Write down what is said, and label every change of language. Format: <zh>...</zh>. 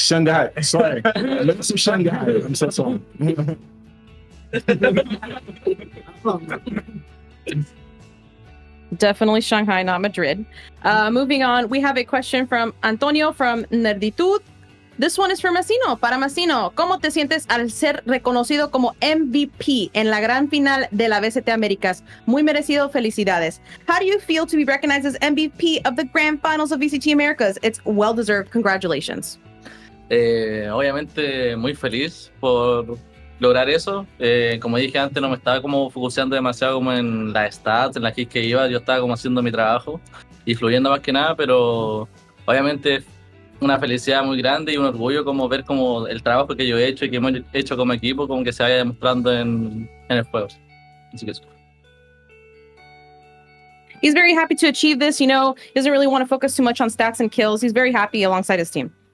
<en>Shanghai, sorry. Let's do Shanghai. I'm so sorry. Definitely Shanghai, not Madrid. Moving on, we have a question from Antonio from Nerditude. This one is for Massino.</en> <es>Para Massino, ¿cómo te sientes al ser reconocido como MVP en la gran final de la vctamericas? Muy merecido, felicidades.</es> <en>How do you feel to be recognized as MVP of the grand finals of VCT Americas? It's well deserved. Congratulations.</en> <es>Obviamente muy feliz por lograr eso. Como dije antes, no me estaba como focusando demasiado como en las stats, en las keys que iba. Yo estaba como haciendo mi trabajo y fluyendo más que nada, pero obviamente una felicidad muy grande y un orgullo como ver como el trabajo que yo he hecho y que hemos hecho como equipo como que se vaya demostrando en el juego. Así que eso.</es> <en>He's very happy to achieve this. You know, he doesn't really want to focus too much on stats and kills. He's very happy alongside his team.</en>